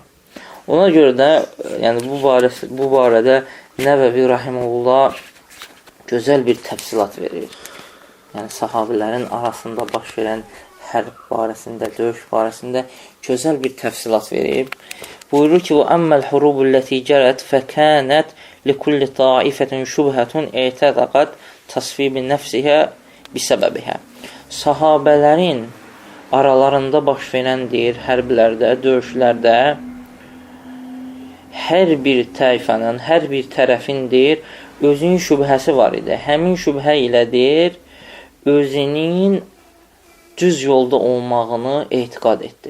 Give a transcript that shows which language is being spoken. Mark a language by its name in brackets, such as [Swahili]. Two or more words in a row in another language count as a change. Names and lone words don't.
[Azerbaijani] Ona görə də, yəni bu barədə Nəvəvi Rahimullah gözəl bir təfsilat verir. Yəni, sahabilərin arasında baş verən hərb barəsində, döyüş barəsində gözəl bir təfsilat verib. Buyurur ki, [Arabic] وَأَمَّا الْحُرُوبُ الَّتِي جَرَتْ فَكَانَتْ لِكُلِّ طَائِفَةٍ شُبْهَةٌ اَعْتَدَقَتْ تَصْفِيبِ نَفْسِهَا بِسَبَبِهَا. [Azerbaijani] Sahabələrin aralarında baş verəndir, hərbilərdə, döyüşlərdə hər bir tayfanın, hər bir tərəfindir, özünün şübhəsi var idi. Həmin şübhə ilədir, özünün düz yolda olmağını etiqad etdi.